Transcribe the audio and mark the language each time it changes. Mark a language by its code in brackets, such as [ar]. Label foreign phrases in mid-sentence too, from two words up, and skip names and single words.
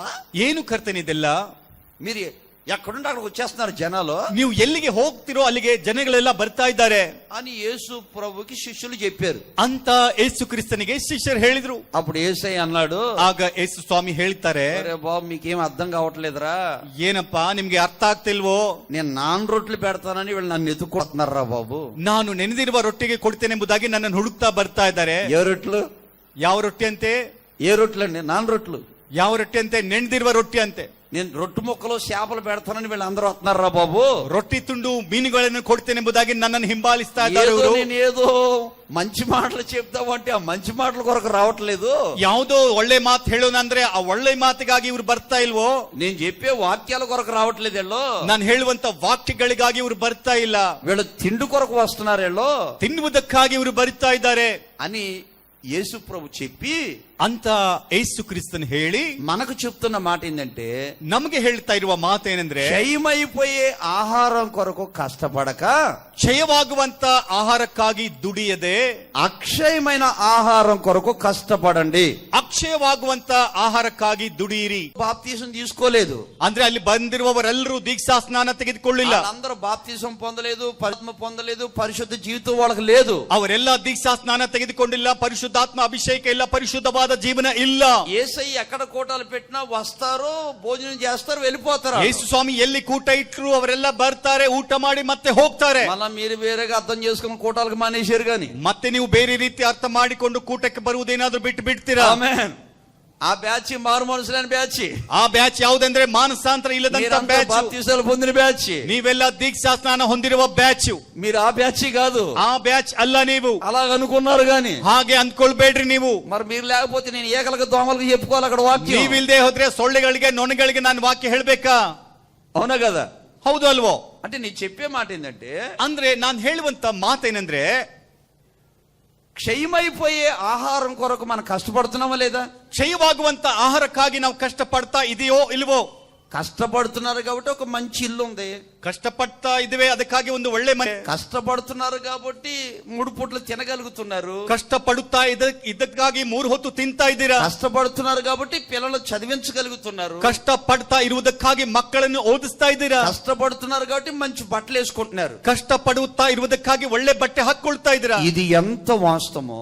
[kn] ಏನು ಕರ್ತನೆ ಇದೆಲ್ಲ? [te] మీరు ఎక్కడుంటే అక్కడికి వచ్చేస్తున్నారు జనాలు, [kn] ನೀವು ಎಲ್ಲಿಗೆ ಹೋಗ್ತಿರೋ ಅಲ್ಲಿಗೆ ಜನಗಳೆಲ್ಲ ಬರ್ತಾ ಇದ್ದಾರೆ [te] అని యేసు ప్రభుకి శిష్యులు చెప్పారు. [kn] ಅಂತ ಯೇಸು ಕ್ರಿಸ್ತನಿಗೆ ಶಿಷ್ಯರು ಹೇಳಿದ್ರು. [te] అప్పుడు యేసయ్య అన్నాడు, [kn] ಆಗ ಯೇಸು ಸ್ವಾಮಿ ಹೇಳ್ತಾರೆ, [te] అరే బాబు మీకేం అర్థం కావట్లేదురా, [kn] ಏನಪ್ಪಾ ನಿಮ್ಗೆ ಅರ್ಥ ಆಗ್ತಿಲ್ವೋ? [te] నేను నాన్ రొట్టెలు పెడతానని వీళ్ళు నన్ను ఎత్తుకుంటున్నారా బాబు. [kn] ನಾನು ನೆನೆದಿರುವ ರೊಟ್ಟಿಗೆ ಕೊಡ್ತೇನೆ ಎಂಬುದಾಗಿ ನನ್ನನ್ನು ಹುಡುಕ್ತಾ ಬರ್ತಾ ಇದ್ದಾರೆ. [te] ఏ రొట్టెలు? [kn] ಯಾವ ರೊಟ್ಟಿ ಅಂತೆ? [te] ఏ రొట్టెలు అండి? నాన్ రొట్టెలు. [kn] ಯಾವ ರೊಟ್ಟಿ ಅಂತೆ? ನೆನೆದಿರುವ ರೊಟ್ಟಿ ಅಂತೆ. [te] నేను రొట్టె ముక్కలు చేపలు పెడతానని వీళ్ళు అందరూ వస్తున్నారా బాబు. [kn] ರೊಟ್ಟಿ ತುಂಡು ಮೀನುಗಳನ್ನು ಕೊಡ್ತೇನೆ ಎಂಬುದಾಗಿ ನನ್ನನ್ನು ಹಿಂಬಾಲಿಸ್ತಾ ಇದ್ದಾರೆ. [te] నేనేదో మంచి మాటలు చెప్తామంటే ఆ మంచి మాటల కొరకు రావట్లేదు. [kn] ಯಾವುದೋ ಒಳ್ಳೆ ಮಾತು ಹೇಳೋಣ ಅಂದ್ರೆ ಆ ಒಳ್ಳೆ ಮಾತಿಗಾಗಿ ಇವ್ರು ಬರ್ತಾ ಇಲ್ವೋ? [te] నేను చెప్పే వాక్యాల కొరకు రావట్లేదు వీళ్ళు. [kn] ನಾನು ಹೇಳುವಂತ ವಾಕ್ಯಗಳಿಗಾಗಿ ಇವ್ರು ಬರ್ತಾ ಇಲ್ಲ. [te] వీళ్ళు తిండి కొరకు వస్తున్నారు వీళ్ళు. [kn] ತಿನ್ನುವುದಕ್ಕಾಗಿ ಇವ್ರು ಬರ್ತಾ ಇದ್ದಾರೆ [te] అని యేసు ప్రభు చెప్పి [kn] ಅಂತ ಯೇಸು ಕ್ರಿಸ್ತನ್ ಹೇಳಿ [te] మనకు చెప్తున్న మాట ఏంటంటే, [kn] ನಮಗೆ ಹೇಳ್ತಾ ಇರುವ ಮಾತೇನೆಂದ್ರೆ, [te] క్షయమైపోయే ఆహారం కొరకు కష్టపడక [kn] ಕ್ಷಯವಾಗುವಂತ ಆಹಾರಕ್ಕಾಗಿ ದುಡಿಯದೆ [te] అక్షయమైన ఆహారం కొరకు కష్టపడండి. [kn] ಅಕ್ಷಯವಾಗುವಂತ ಆಹಾರಕ್ಕಾಗಿ ದುಡಿಯಿರಿ. [te] బాప్తీసం తీసుకోలేదు [kn] ಅಂದ್ರೆ ಅಲ್ಲಿ ಬಂದಿರುವವರೆಲ್ಲರೂ ದೀಕ್ಷಾ ಸ್ನಾನ ತೆಗೆದುಕೊಳ್ಳಿಲ್ಲ. [te] అందరూ బాప్తీసం పొందలేదు, పరిశుద్ధ పొందలేదు, పరిశుద్ధ జీవితం వాళ్ళకి లేదు. [kn] ಅವರೆಲ್ಲ ದೀಕ್ಷಾ ಸ್ನಾನ ತೆಗೆದುಕೊಂಡಿಲ್ಲ, ಪರಿಶುದ್ಧಾತ್ಮ ಅಭಿಷೇಕ ಇಲ್ಲ, ಪರಿಶುದ್ಧವಾದ ಜೀವನ ಇಲ್ಲ. [te] యేసయ్య ఎక్కడ కోటాలు పెట్టినా వస్తారు, భోజనం చేస్తారు, వెళ్ళిపోతారు. [kn] ಯೇಸು ಸ್ವಾಮಿ ಎಲ್ಲಿ ಕೂಟ ಇಟ್ರು ಅವರೆಲ್ಲ ಬರ್ತಾರೆ, ಊಟ ಮಾಡಿ ಮತ್ತೆ ಹೋಗ್ತಾರೆ. [te] మళ్ళా మీరు వేరేగా అర్థం చేసుకుని కోటాలకు మానేశారు గాని [kn] ಮತ್ತೆ ನೀವು ಬೇರೆ ರೀತಿ ಅರ್ಥ ಮಾಡಿಕೊಂಡು ಕೂಟಕ್ಕೆ ಬರುವುದೇನಾದ್ರೂ ಬಿಟ್ಟು ಬಿಡ್ತೀರಾ? [te] ఆమేన్. ఆ బ్యాచ్ మారు మనసులేని బ్యాచ్, [kn] ಆ ಬ್ಯಾಚ್ ಯಾವುದಂದ್ರೆ ಮಾನಸಾಂತರ ಇಲ್ಲದಂತ ಬ್ಯಾಚ್. [te] బాప్తీసాలు పొందిన బ్యాచ్. [kn] ನೀವೆಲ್ಲ ದೀಕ್ಷಾ ಸ್ನಾನ ಹೊಂದಿರುವ ಬ್ಯಾಚ್. [te] మీరు ఆ బ్యాచ్ కాదు, [kn] ಆ ಬ್ಯಾಚ್ ಅಲ್ಲ ನೀವು. [te] అలాగ అనుకున్నారు గాని. [kn] ಹಾಗೆ ಅಂದ್ಕೊಳ್ಬೇಡ್ರಿ ನೀವು. [te] మరి మీరు లేకపోతే నేను ఏకలకు దోమలకు చెప్పుకోవాలి అక్కడ వాక్యం. [kn] ನೀವಿಲ್ದೆ ಹೋದ್ರೆ ಸೊಳ್ಳೆಗಳಿಗೆ ನೊಣಗಳಿಗೆ ನಾನು ವಾಕ್ಯ ಹೇಳ್ಬೇಕಾ? [te] అవునా కదా? [kn] ಹೌದು ಅಲ್ವೋ? [te] అంటే నేను చెప్పే మాట ఏంటంటే, [kn] ಅಂದ್ರೆ ನಾನು ಹೇಳುವಂತ ಮಾತೇನೆಂದ್ರೆ, [te] క్షయమైపోయే ఆహారం కొరకు మనం కష్టపడుతున్నామా లేదా? [kn] ಕ್ಷಯವಾಗುವಂತ ಆಹಾರಕ್ಕಾಗಿ ನಾವು ಕಷ್ಟ ಪಡ್ತಾ ಇದೆಯೋ ಇಲ್ವೋ? [te] కష్టపడుతున్నారు కాబట్టి ఒక మంచి ఇల్లు ఉంది. [kn] ಕಷ್ಟಪಡ್ತಾ ಇದ್ದೇವೆ ಅದಕ್ಕಾಗಿ ಒಂದು ಒಳ್ಳೆ ಮನೆ. [te] కష్టపడుతున్నారు కాబట్టి 3 పూటలు తినగలుగుతున్నారు. [kn] ಕಷ್ಟಪಡುತ್ತಾ ಇದಕ್ಕಾಗಿ 3 ಹೊತ್ತು ತಿಂತಾ ಇದ್ದೀರಾ. [te] కష్టపడుతున్నారు కాబట్టి పిల్లలు చదివించగలుగుతున్నారు. [kn] ಕಷ್ಟಪಡ್ತಾ ಇರುವುದಕ್ಕಾಗಿ ಮಕ್ಕಳನ್ನು ಓದಿಸ್ತಾ ಇದ್ದೀರಾ. [te] కష్టపడుతున్నారు కాబట్టి మంచి బట్టలు వేసుకుంటున్నారు. [kn] ಕಷ್ಟಪಡುತ್ತಾ ಇರುವುದಕ್ಕಾಗಿ ಒಳ್ಳೆ ಬಟ್ಟೆ ಹಾಕೊಳ್ತಾ ಇದ್ದೀರಾ. [te] ఇది ఎంత వాస్తవమో,